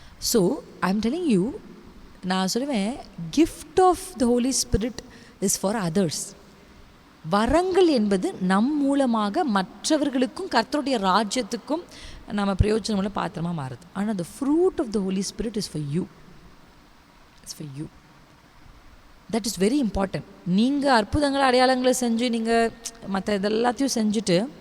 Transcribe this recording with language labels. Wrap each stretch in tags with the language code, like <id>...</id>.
<en>so I am telling you,</en> <ta>நான் சொல்லுவேன்,</ta> <en>Gift of the Holy Spirit is for others.</en> <ta>வரங்கள் என்பது நம் மூலமாக மற்றவர்களுக்கும் கர்த்தருடைய ராஜ்யத்துக்கும் நம்ம பிரயோஜனமுள்ள பாத்திரமாக மாறுது.</ta> <en>ஆனால் the fruit of the Holy Spirit is for you. It's for you. That is very important.</en> <ta>நீங்கள் அற்புதங்களை அடையாளங்களை செஞ்சு நீங்கள் மற்ற இதெல்லாத்தையும் செஞ்சுட்டு</ta>